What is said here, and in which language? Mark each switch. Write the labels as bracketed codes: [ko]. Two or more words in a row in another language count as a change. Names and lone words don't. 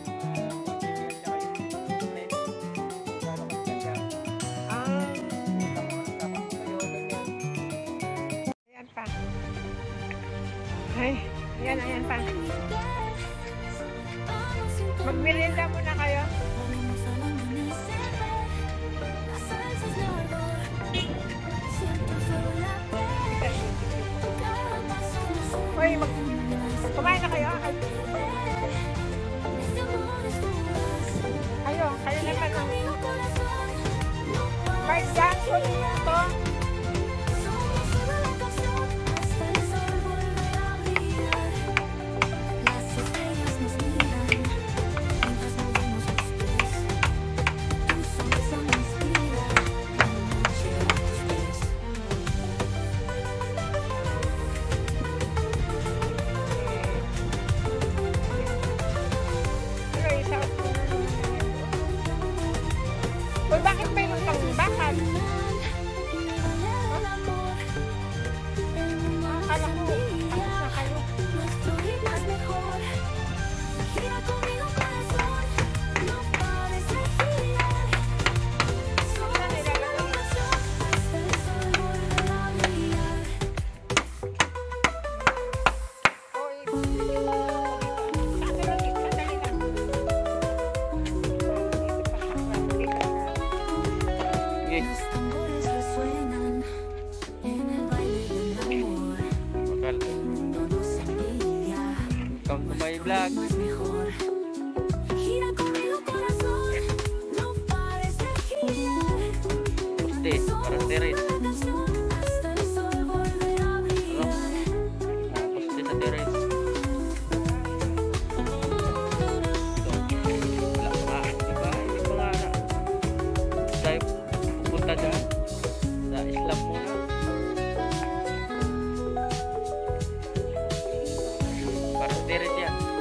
[tl] Ah, ayan pa. Ay, ayan pa. Magmerienda muna kayo. [es] Volvemos al amanecer. Las salsas de ardor. Siento el fuego en la piel. Cada paso me sube. Hoy, [tl] kumain na kayo. Ay, [es] Este amor es fugaz. [tl] kayo [es] Gira [tl] naman ang [es] conmigo, corazón. No [tl] Mark [es] pares de [tl] Jackson [es] girar. [tl] to. [es] Somos solo la ocasión. Hasta el sol volver a brillar. Las estrellas nos miran mientras movemos los pies. Tu sonrisa me inspira. La noche a tus pies. [tl] Pero isa. Uy, bakit mayroon kang bakal? [es] El amor. El mundo [tl] Akala ko, [es] brilla. [tl] tapos na kayo. [es] Nuestro ritmo es mejor. Gira conmigo, corazón. No pares de girar. Somos solo la ocasión. Hasta el sol volver a brillar. [tl] Uy, sandali lang. [es] Los tambores resuenan en el baile del amor. [tl] Bakal. [es] El mundo nos envidia. [en] Welcome to my [es] Nuestro [en] vlog. [es] ritmo es mejor. Gira conmigo, corazón. No pares de girar. [tl] Este, para teres. [es] Hasta el sol volver a brillar. [tl] Poste sa teres. Wala pa. Diba? Yung mga tayo pupunta dyan. Sa Islam muna. Para sa teres yan.